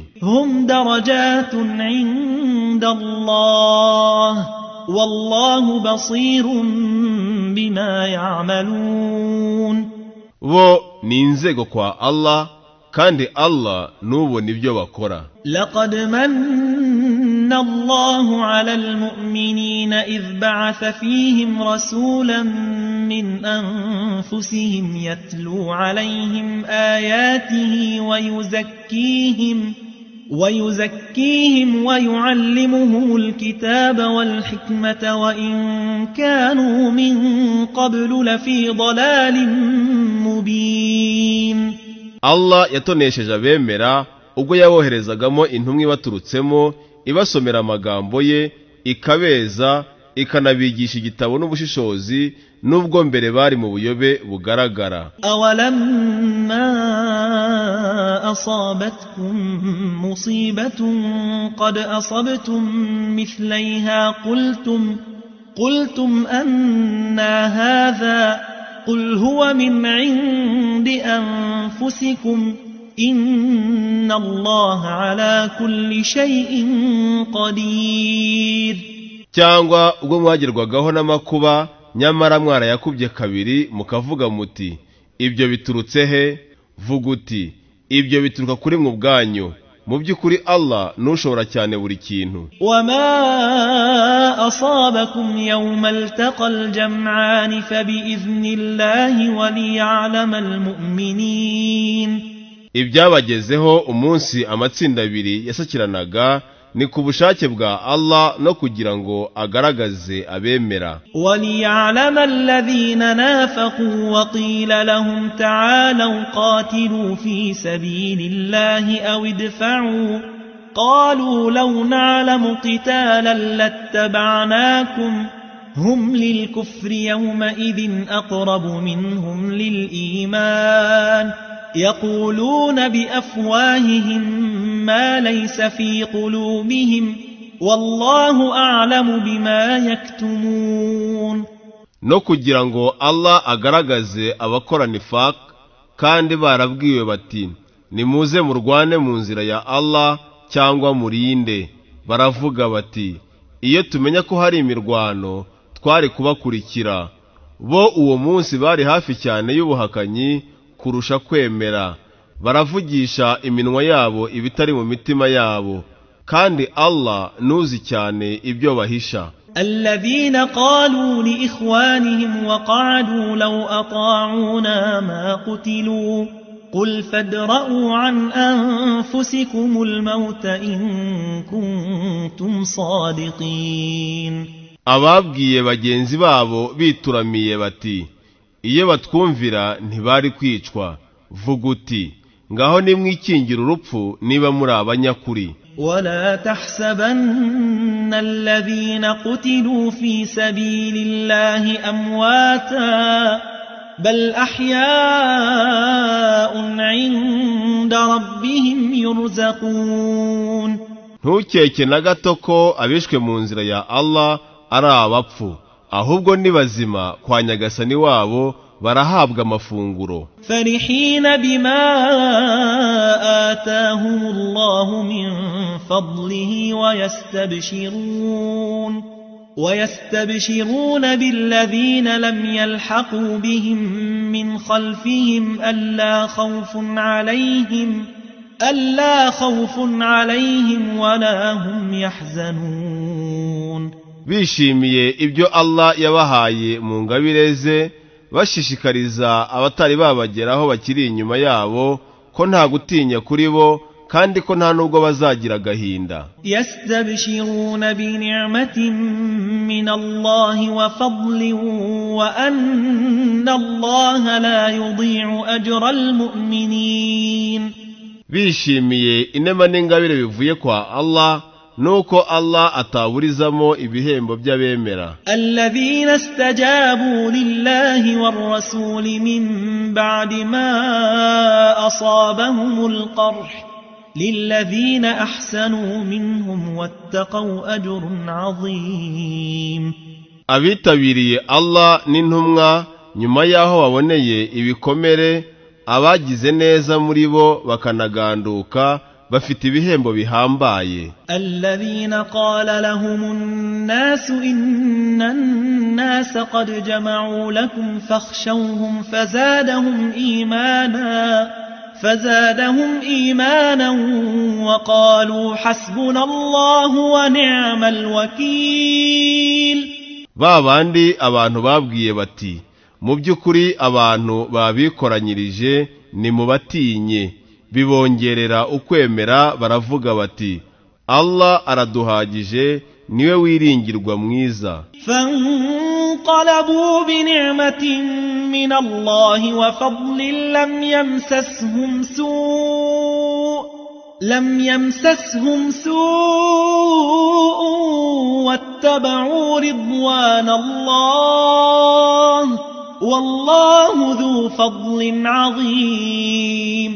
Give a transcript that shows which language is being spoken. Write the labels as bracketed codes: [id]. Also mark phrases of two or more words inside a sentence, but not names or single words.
[ar] هم درجات عند الله والله بصير بما يعملون. [rw] Bo ni inzego kwa Allah, kandi Allah nubona ibyo bakora. [ar] لقد من الله على المؤمنين إذ بعث فيهم رسولا من أنفسهم يتلو عليهم آياته ويزكيهم ويعلمهم الكتاب والحكمة وإن كانوا من قبل لفي ضلال مبين. [rw] Allah yatonesheje abemera ubwo yaboherezagamo intumwa ibaturutsemo, ibasomera amagambo ye, ikabeza, ikanabigisha igitabo n'ubushishozi, nubwo mbere bari mu buyobe bugaragara. [ar] أولما أصابتكم مصيبة قد أصبتم مثليها قلتم أنى هذا قل هو من عند أنفسكم إن الله على كل شيء قدير. [rw] Cyangwa ubwo mwagerwagaho n'amakuba nyamara mwarayakubye kabiri mukavuga muti ibyo biturutse he? Vuga uti ibyo bituruka kuri mwe ubwanyu, mu by'ukuri Allah nushobora cyane buri kintu. [ar] وما أصابكم يوم التقى الجمعان فبإذن الله وليعلم المؤمنين. [rw] Ibyabagezeho umunsi amatsinda abiri yasakiranaga ni ku bushake bwa Allah no kugira ngo agaragaze abemera. [ar] وليعلم الذين نافقوا وقيل لهم تعالوا قاتلوا في سبيل الله أو ادفعوا قالوا لو نعلم قتالا لاتبعناكم هم للكفر يومئذ أقرب منهم للإيمان يقولون بأفواههم ما ليس في قلوبهم والله أعلم بما يكتمون. [rw] No kugira ngo Allah agaragaze abakora nifaq, kandi barabwiwe bati nimuze murwane mu nzira ya Allah cyangwa murinde. Baravuga bati iyo tumenya ko hari imirwano twari kubakurikira. Bo uwo munsi bari hafi cyane y'ubuhakanyi kurusha kwemera. Baravugisha iminwa yabo ibitari mu mitima yabo, kandi Allah nuzi cyane ibyo bahisha. [ar] الذين قالوا لإخوانهم وقعدوا لو أطاعونا ما قتلوا قل فادرءوا عن أنفسكم الموت إن كنتم صادقين. [rw] Ababwiye bagenzi babo bituramiye bati iyo batwumvira ntibari kwicwa. Vuga uti ngaho nimwikingira urupfu niba muri abanyakuri. [ar] ولا تحسبن الذين قتلوا في سبيل الله أمواتا بل أحياء عند ربهم يرزقون. [rw] Ntukeke na gato ko abishwe mu nzira ya Allah ari abapfu, ahubwo ni bazima kwa Nyagasani wabo barahabwa amafunguro. [ar] فرحين بما آتاهم الله من فضله ويستبشرون بالذين لم يلحقوا بهم من خلفهم ألا خوف عليهم ولا هم يحزنون. [rw] bishimiye ibyo Allah yabahaye mu ngabire ze, bashishikariza abatari babageraho bakiri inyuma yabo ko nta gutinya kuri bo kandi ko nta nubwo bazagira agahinda. [ar] يستبشرون بنعمة من الله وفضل وأن الله لا يضيع أجر المؤمنين. [rw] bishimiye inema n'ingabire bivuye kwa Allah, nuko Allah ataburizamo ibihembo by'abemera. [ar] الذين استجابوا لله والرسول من بعد ما أصابهم القرح للذين أحسنوا منهم واتقوا أجر عظيم. [rw] abitabiriye Allah n'intumwa nyuma yaho baboneye ibikomere, abagize neza muri bo bakanaganduka bafite ibihembo bihambaye. [ar] الذين قال لهم الناس إن الناس قد جمعوا لكم فاخشوهم فزادهم إيمانا وقالوا حسبنا الله ونعم الوكيل. [rw] babandi abantu babwiye bati, mu by'ukuri abantu babikoranyirije ni mubatinye, bibongerera ukwemera, baravuga bati Allah araduhagije, niwe wiringirwa mwiza. [ar] فانقلبوا بنعمة من الله وفضل لم يمسسهم سوء واتبعوا رضوان الله والله ذو فضل عظيم.